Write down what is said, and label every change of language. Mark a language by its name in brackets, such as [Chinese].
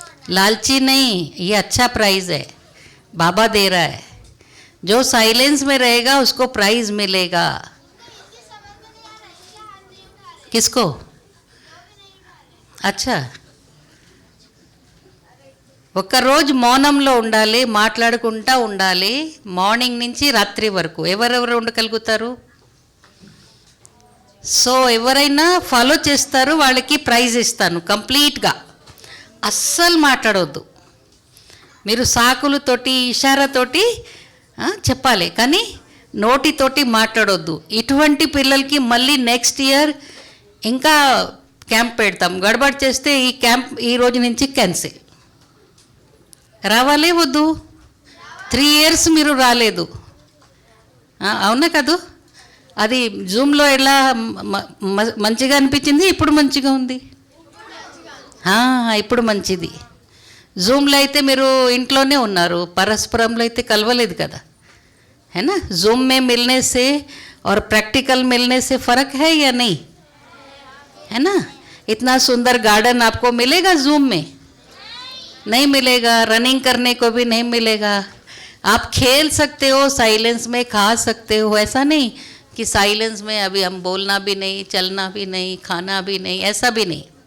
[Hindi] लालची नहीं, ये अच्छा प्राइज है, बाबा दे रहा है। जो साइलेंस में रहेगा उसको प्राइज मिलेगा। किसको? [Telugu] अच्छा, ఒక్క రోజు మౌనంలో ఉండాలి, మాట్లాడకుండా ఉండాలి, మార్నింగ్ నుంచి రాత్రి వరకు. ఎవరెవరు ఉండగలుగుతారు? సో ఎవరైనా ఫాలో చేస్తారు వాళ్ళకి ప్రైజ్ ఇస్తాను కంప్లీట్గా. అస్సలు మాట్లాడొద్దు, మీరు సాకులతోటి ఇషారాతోటి చెప్పాలి, కానీ నోటితోటి మాట్లాడొద్దు. ఇటువంటి పిల్లలకి మళ్ళీ నెక్స్ట్ ఇయర్ ఇంకా క్యాంప్ పెడతాం. గడబడి చేస్తే ఈ క్యాంప్ ఈ రోజు నుంచి క్యాన్సిల్. రావాలే వద్దు? 3 years మీరు రాలేదు, అవునా కాదు? అది జూమ్లో ఎలా మంచిగా అనిపించింది, ఇప్పుడు మంచిగా ఉంది, ఇప్పుడు మంచిది. జూమ్లో అయితే మీరు ఇంట్లోనే ఉన్నారు, పరస్పరంలో అయితే కలవలేదు కదా, [Hindi] है ना? जूम में मिलने से और प्रैक्टिकल मिलने से फ़र्क है या नहीं, है ना? इतना सुंदर गार्डन आपको मिलेगा जूम में? नहीं मिलेगा। रनिंग करने को भी नहीं मिलेगा, आप खेल सकते हो साइलेंस में, खा सकते हो, ऐसा नहीं कि साइलेंस में अभी हम बोलना भी नहीं, चलना भी नहीं, खाना भी नहीं, ऐसा भी नहीं.